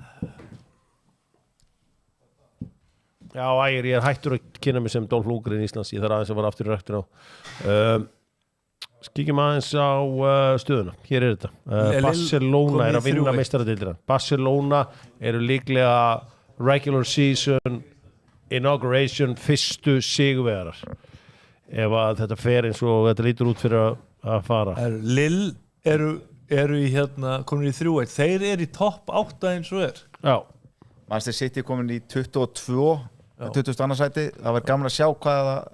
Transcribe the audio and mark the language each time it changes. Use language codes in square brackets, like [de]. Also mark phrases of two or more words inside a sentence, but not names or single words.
[is] Já, ég er hættur að kynna mig sem Dolph Lundgren í Íslands, ég þarf aðeins að fara aftur í ræktina á. Skíkjum aðeins á stöðuna, hér er þetta. Barcelona er að vinna meistaradeildina. Barcelona eru líklega [en] regular season, inauguration, [is] fyrstu sigurvegarar. Ef að þetta fer eins og þetta lítur út fyrir að fara. Lille eru í komin í 3-1, þeir eru í topp 8 eins og er. Já. Manchester City komin í 22. 22. sæti, það var gaman að sjá hvað það...